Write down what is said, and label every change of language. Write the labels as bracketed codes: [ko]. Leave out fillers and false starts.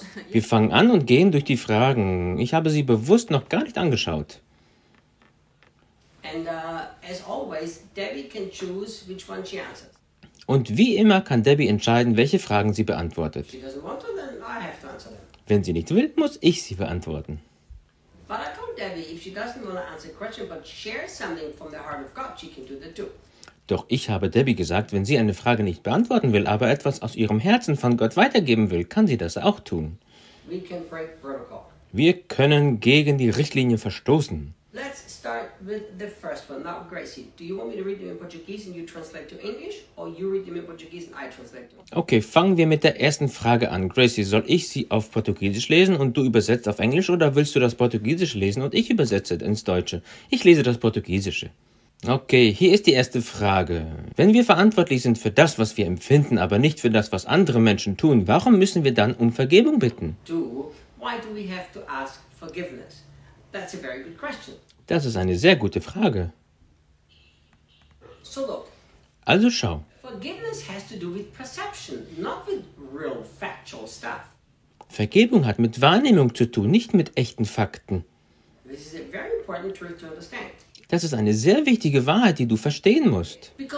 [de] Wir fangen an und gehen durch die Fragen. Ich habe sie bewusst noch gar nicht angeschaut. [en] And, as always, Debbie can choose which one she answers. [de] Und wie immer kann Debbie entscheiden, welche Fragen sie beantwortet. [en] She doesn't want to, then I have to answer them. [de] Wenn sie nicht will, muss ich sie beantworten. [en] But I told Debbie, if she doesn't want to answer a question but share something from the heart of God, she can do that too. [de] Doch ich habe Debbie gesagt, wenn sie eine Frage nicht beantworten will, aber etwas aus ihrem Herzen von Gott weitergeben will, kann sie das auch tun. [en] We can break protocol. [de] Wir können gegen die Richtlinie verstoßen. [en] Let's start with the first one. Now, Gracie, do you want me to read them in Portuguese and you translate to English, or you read them in Portuguese and I translate to English? [de] Okay, fangen wir mit der ersten Frage an. Gracie, soll ich sie auf Portugiesisch lesen und du übersetzt auf Englisch, oder willst du das Portugiesisch lesen und ich übersetze ins Deutsche? Ich lese das Portugiesische. Okay, hier ist die erste Frage. Wenn wir verantwortlich sind für das, was wir empfinden, aber nicht für das, was andere Menschen tun, warum müssen wir dann um Vergebung bitten? [en] Why do we have to ask forgiveness? That's a very good question. [de] Das ist eine sehr gute Frage. [en] So look. [de] Also schau. [en] Forgiveness has to do with perception, not with real factual stuff. [de] Vergebung hat mit Wahrnehmung zu tun, nicht mit echten Fakten. [en] This is a very important truth to understand. [de] Das ist eine sehr wichtige Wahrheit, die du verstehen musst.